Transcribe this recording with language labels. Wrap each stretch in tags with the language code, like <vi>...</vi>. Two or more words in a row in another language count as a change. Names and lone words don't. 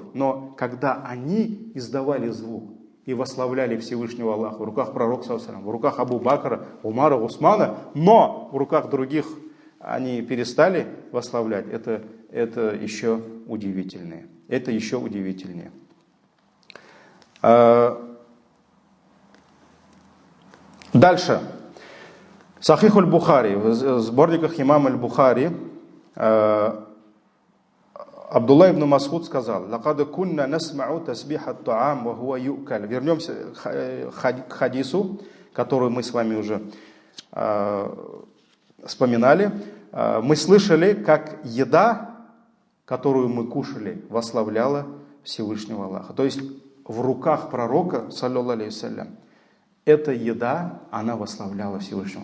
<ru>Но когда они издавали звук и восславляли Всевышнего Аллаха в руках пророка, в руках Абу Бакра, Умара, Усмана, но в руках других они перестали восславлять, это еще удивительнее. Это еще удивительнее. Дальше. Сахих аль-Бухари, в сборниках имама аль-Бухари, Абдулла ибн Мас'уд сказал:</ru> <ar>«لقد كنا نسمع تسبيح الطعام وهو يؤكل».</ar> <ru>Вернемся к хадису, который мы с вами уже вспоминали. Мы слышали, как еда, которую мы кушали, восславляла Всевышнего Аллаха. То есть в руках пророка,</ru> <ar>صلى الله عليه وسلم,</ar> <ru>эта еда, она восславляла Всевышнего.</ru>